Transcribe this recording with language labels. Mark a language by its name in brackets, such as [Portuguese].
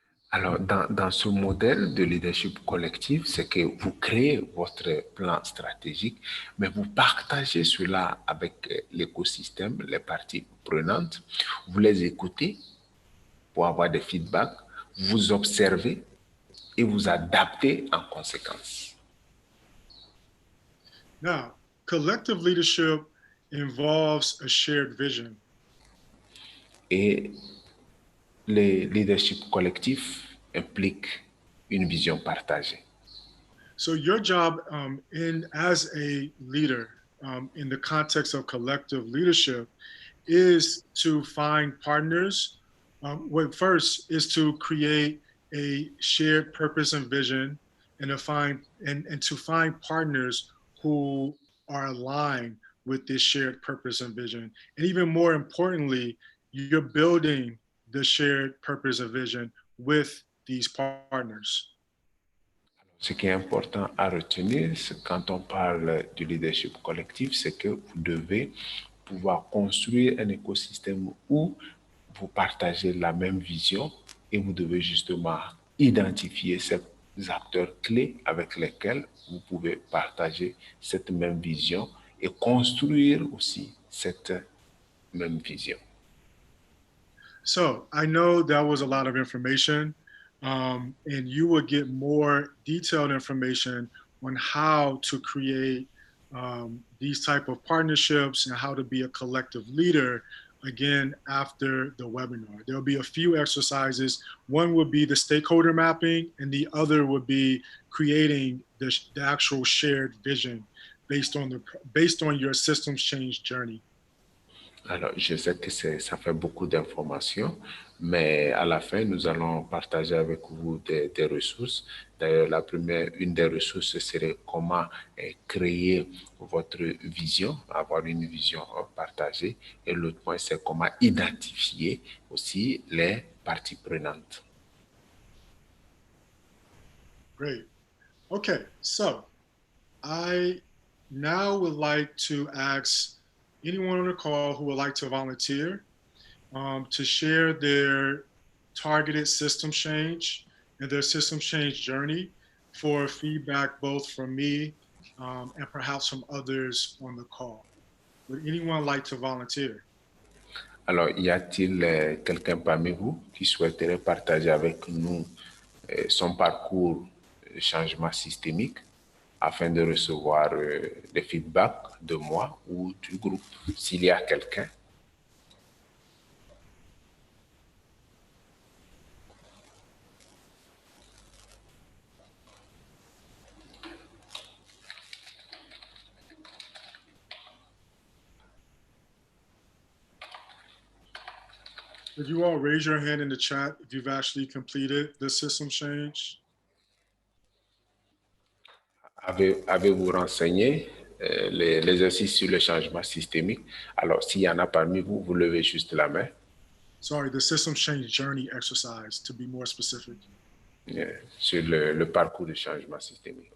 [French] Alors, dans ce modèle de leadership collectif, c'est que vous créez votre plan stratégique, mais vous partagez cela avec l'écosystème, les parties prenantes. Vous les écoutez pour avoir des feedbacks, vous observez et vous adaptez en conséquence. [English] Now, collective leadership involves a shared vision. [French] Et le leadership collectif implique une vision partagée. [English] So your job as a leader in the context of collective leadership is to find partners. First is to create a shared purpose and vision, and to find partners who are aligned with this shared purpose and vision. And even more importantly, you're building the shared purpose and vision with these partners. [French] Ce qui est important à retenir, quand on parle du leadership collectif, c'est que vous devez pouvoir construire un écosystème où vous partagez la même vision et vous devez justement identifier ces acteurs clés avec lesquels vous pouvez partager cette même vision et construire aussi cette même vision. [English] So I know that was a lot of information, and you will get more detailed information on how to create these type of partnerships and how to be a collective leader again after the webinar. There'll be a few exercises. One would be the stakeholder mapping, and the other would be creating the actual shared vision based on your systems change journey. [French] Alors, je sais que ça fait beaucoup d'informations, mais à la fin, nous allons partager avec vous des ressources. D'ailleurs, une des ressources serait comment créer votre vision, avoir une vision partagée. Et l'autre point, c'est comment identifier aussi les parties prenantes. [English] Great. Okay, so I now would like to ask anyone on the call who would like to volunteer to share their targeted system change and their system change journey for feedback both from me and perhaps from others on the call. Would anyone like to volunteer? [French] Alors, y a-t-il quelqu'un parmi vous qui souhaiterait partager avec nous son parcours de changement systémique afin de recevoir des feedbacks de moi ou du groupe, s'il y a quelqu'un? [English] Could you all raise your hand in the chat if you've actually completed the system change? [French] Avez-vous renseigné l'exercice sur le changement systémique? Alors, s'il y en a parmi vous, vous levez juste la main. [English] Sorry, the system change journey exercise, to be more specific. [French] Sur le parcours de changement systémique.